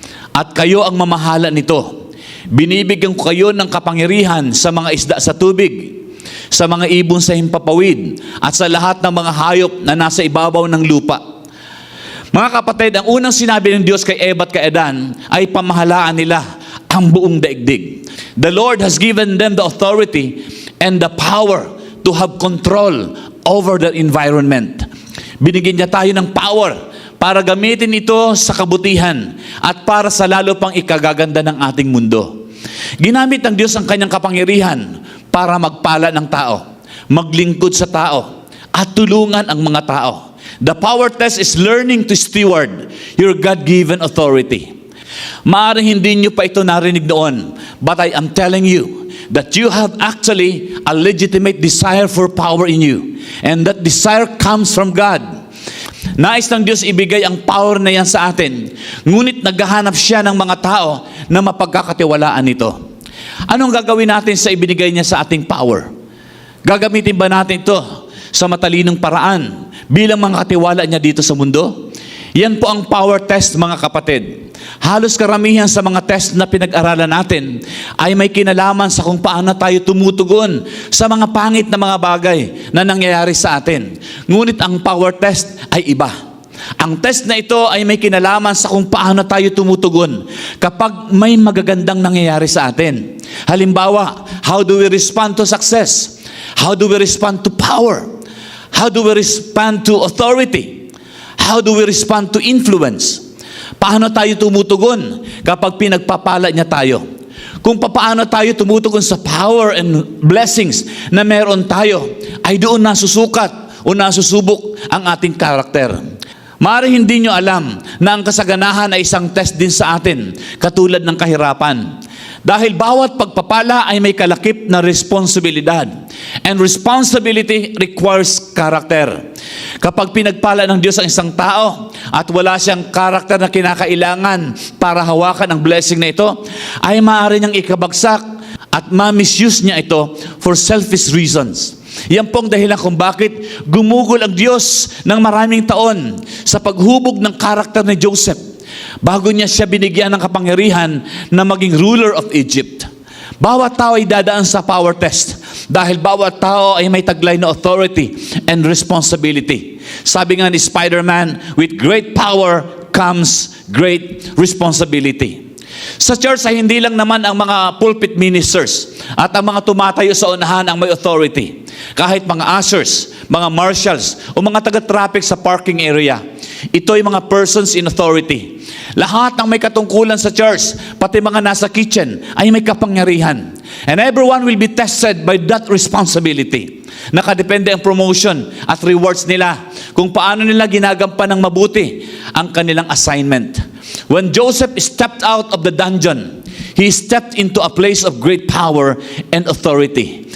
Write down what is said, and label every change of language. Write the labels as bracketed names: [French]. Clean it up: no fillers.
[Filipino] At kayo ang mamahala nito. Binibigyan ko kayo ng kapangyarihan sa mga isda sa tubig, sa mga ibon sa himpapawid, at sa lahat ng mga hayop na nasa ibabaw ng lupa. Mga kapatid, ang unang sinabi ng Diyos kay Eva at kay Adan ay pamahalaan nila ang buong daigdig. [English] The Lord has given them the authority and the power to have control over the environment. [Filipino] Binigyan niya tayo ng power para gamitin ito sa kabutihan at para sa lalo pang ikagaganda ng ating mundo. Ginamit ng Diyos ang kanyang kapangyarihan para magpala ng tao, maglingkod sa tao, at tulungan ang mga tao. [English] The power test is learning to steward your God-given authority. [Filipino] Maaaring hindi nyo pa ito narinig noon, [English] but I am telling you that you have actually a legitimate desire for power in you. And that desire comes from God. [Filipino] Nais ng Diyos ibigay ang power na yan sa atin. Ngunit naghahanap siya ng mga tao na mapagkakatiwalaan nito. Anong gagawin natin sa ibinigay niya sa ating power? Gagamitin ba natin ito sa matalinong paraan bilang mga katiwala niya dito sa mundo? Yan po ang power test, mga kapatid. Halos karamihan sa mga test na pinag-aralan natin ay may kinalaman sa kung paano tayo tumutugon sa mga pangit na mga bagay na nangyayari sa atin. Ngunit ang power test ay iba. Ang test na ito ay may kinalaman sa kung paano tayo tumutugon kapag may magagandang nangyayari sa atin. [English] Halimbawa, how do we respond to success? How do we respond to power? How do we respond to authority? How do we respond to influence? [Filipino] Paano tayo tumutugon kapag pinagpapala niya tayo? Kung paano tayo tumutugon sa [English] power and blessings [Filipino] na meron tayo, ay doon nasusukat o nasusubok ang ating karakter. Maaari hindi nyo alam na ang kasaganahan ay isang test din sa atin, katulad ng kahirapan. Dahil bawat pagpapala ay may kalakip na responsibilidad. [English] And responsibility requires character. [Filipino] Kapag pinagpala ng Diyos ang isang tao at wala siyang karakter na kinakailangan para hawakan ang blessing na ito, ay maaari niyang ikabagsak at ma-misuse niya ito [English] for selfish reasons. [Filipino] Yan pong dahilan kung bakit gumugol ang Diyos ng maraming taon sa paghubog ng karakter ni Joseph bago niya siya binigyan ng kapangyarihan na maging [English] ruler of Egypt. [Filipino] Bawat tao ay dadaan sa power test dahil bawat tao ay may taglay na [English] authority and responsibility. [Filipino] Sabi nga ni Spider-Man, [English] with great power comes great responsibility. [Filipino] Sa church ay hindi lang naman ang mga pulpit ministers at ang mga tumatayo sa unahan ang may authority. Kahit mga ushers, mga marshals, o mga taga-traffic sa parking area. Ito ay mga [English] persons in authority. [Filipino] Lahat ng may katungkulan sa church, pati mga nasa kitchen, ay may kapangyarihan. [English] And everyone will be tested by that responsibility. [Filipino] Nakadepende ang promotion at rewards nila kung paano nila ginagampan ng mabuti ang kanilang assignment. [English] When Joseph stepped out of the dungeon, he stepped into a place of great power and authority.